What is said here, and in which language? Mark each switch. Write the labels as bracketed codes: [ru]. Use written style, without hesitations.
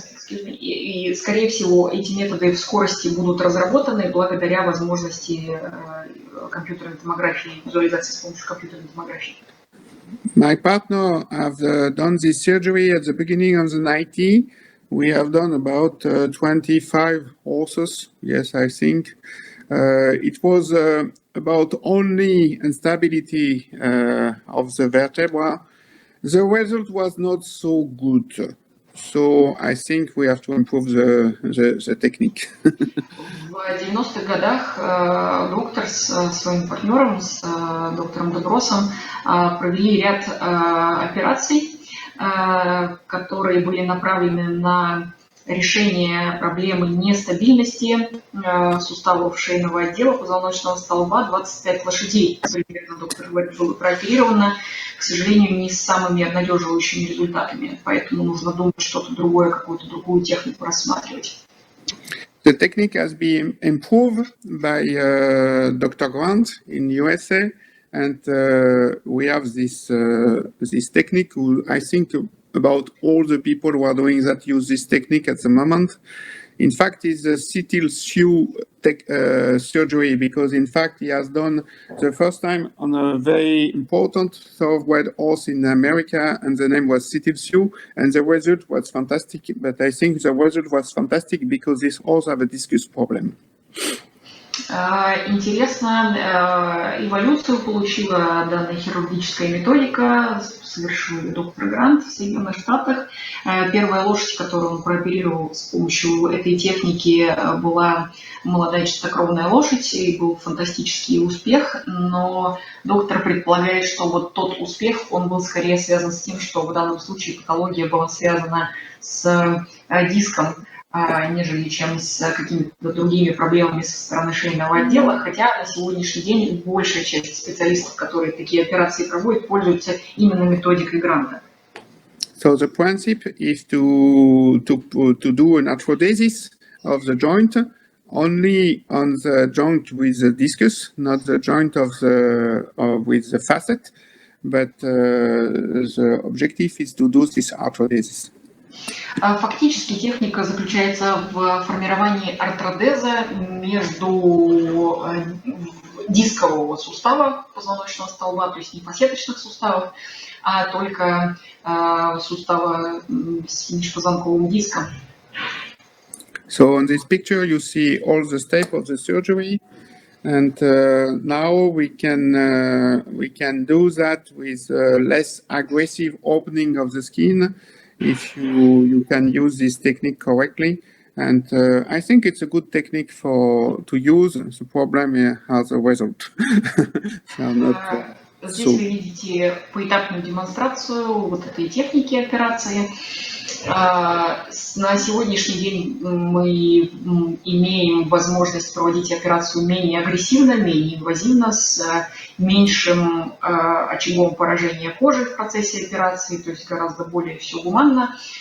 [ru] И, скорее всего, эти методы в скорости будут разработаны благодаря возможности компьютерной томографии, визуализации с помощью компьютерной томографии. [en] My partner have done this surgery at the beginning of the 90s. We have done about 25 horses, yes, I think. It was about only instability of the vertebra. The result was not so good. So I think we have to improve the technique. [ru] В 90-х годах доктор с своим партнером, с доктором Деброссом, провели ряд операций, которые были направлены на решение проблемы нестабильности суставов шейного отдела позвоночного столба. 25 лошадей примерно доктор было прооперировано, к сожалению, не с самыми обнадеживающими результатами, поэтому нужно думать что-то другое, какую-то другую технику рассматривать. [en] The technique has been improved by Dr. Grant in USA, and we have this technique. I think about all the people who are doing that use this technique at the moment. In fact, it's a CTIL shoe surgery, because in fact he has done the first time on a very important thoroughbred horse in America, and the name was CTIL shoe, and the result was fantastic. But I think the result was fantastic because this horse have a discus problem. [ru] Интересно, эволюцию получила данная хирургическая методика, совершил ее доктор Грант в Соединенных Штатах. Первая лошадь, которую он прооперировал с помощью этой техники, была молодая чистокровная лошадь, и был фантастический успех, но доктор предполагает, что вот тот успех, он был скорее связан с тем, что в данном случае патология была связана с диском, нежели чем с какими-то другими проблемами со стороны шейного отдела, хотя на сегодняшний день большая часть специалистов, которые такие операции проводят, пользуются именно методикой Гранта. [en] So the principle is to do an arthrodesis of the joint only on the joint with the discus, not the joint of the with the facet, but the objective is to do this arthrodesis. Фактически техника заключается в формировании артродеза между дискового сустава позвоночного столба, то есть не фасеточных суставов, а только сустава с межпозвонковым диском. So on this picture you see all the steps of the surgery, and now we can do that with less aggressive opening of the skin if you can use this technique correctly. And I think it's a good technique to use. The problem has a result. So not, [ru] Здесь вы видите поэтапную демонстрацию вот этой техники операции. На сегодняшний день мы имеем возможность проводить операцию менее агрессивно, менее инвазивно, с меньшим очагом поражения кожи в процессе операции, то есть гораздо более все гуманно.